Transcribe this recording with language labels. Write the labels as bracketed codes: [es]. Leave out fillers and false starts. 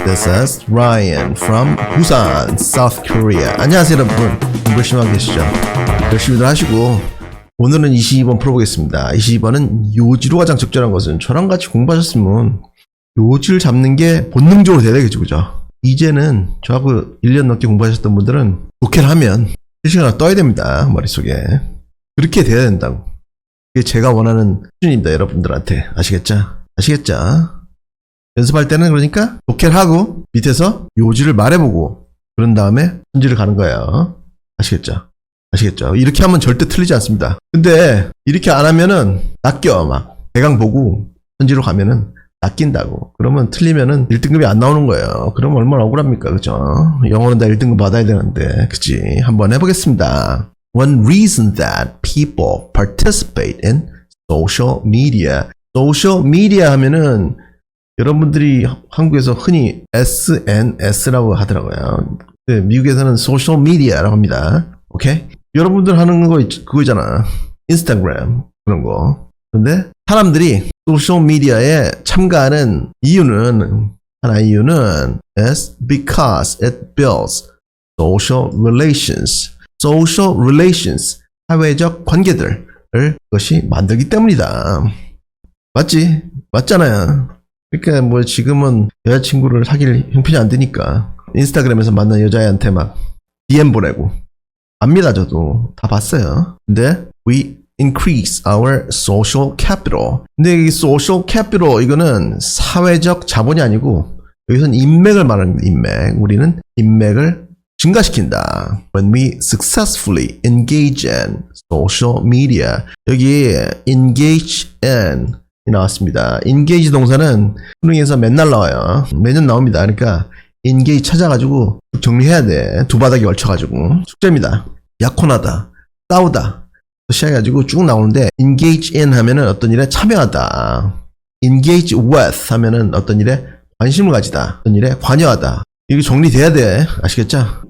[en] This is Ryan from Busan, South Korea. [ko] 안녕하세요 여러분. 열심히 하고 계시죠? 열심히들 하시고 오늘은 22번 풀어보겠습니다. 22번은 요지로 가장 적절한 것은 저랑 같이 공부하셨으면 요지를 잡는 게 본능적으로 돼야 되겠죠, 그죠? 이제는 저하고 1년 넘게 공부하셨던 분들은 독해를 하면 실시간으로 떠야 됩니다, 머릿속에. 그렇게 돼야 된다고. 그게 제가 원하는 수준입니다, 여러분들한테. 아시겠죠? 아시겠죠? 연습할 때는 그러니까 독해를 하고 밑에서 요지를 말해보고 그런 다음에 손질을 가는 거예요. 아시겠죠? 아시겠죠? 이렇게 하면 절대 틀리지 않습니다. 근데 이렇게 안 하면은 낚여. 막 대강 보고 손질로 가면은 낚인다고. 그러면 틀리면은 1등급이 안 나오는 거예요. 그러면 얼마나 억울합니까? 그죠? 영어는 다 1등급 받아야 되는데. 그치? 한번 해보겠습니다. [en] One reason that people participate in social media. [ko] social media 하면은 여러분들이 한국에서 흔히 SNS라고 하더라고요. 미국에서는 소셜 미디어라고 합니다. 오케이? 여러분들 하는 거 그거잖아. 인스타그램 그런 거. 근데 사람들이 소셜 미디어에 참가하는 이유는 [en] is because it builds social relations. [ko] social relations 사회적 관계들을 그것이 만들기 때문이다. 맞지? 맞잖아요. 그러니까 뭐 지금은 여자친구를 사귈 형편이 안 되니까 인스타그램에서 만난 여자애한테 막 DM 보내고 압니다. 저도 다 봤어요. 근데 [en] we increase our social capital. [ko] 근데 이 social capital 이거는 사회적 자본이 아니고 여기서는 인맥을 말하는 거예요. 인맥. 우리는 인맥을 증가시킨다. [en] When we successfully engage in social media. [ko] 여기 engage in 이 나왔습니다. engage 동사는 수능에서 맨날 나와요. 매년 나옵니다. 그러니까 engage 찾아가지고 정리해야 돼. 두 바닥에 걸쳐가지고 숙제입니다. 약혼하다, 싸우다 시작해가지고 쭉 나오는데 engage in 하면은 어떤 일에 참여하다, engage with 하면은 어떤 일에 관심을 가지다, 어떤 일에 관여하다. 이게 정리돼야 돼. 아시겠죠?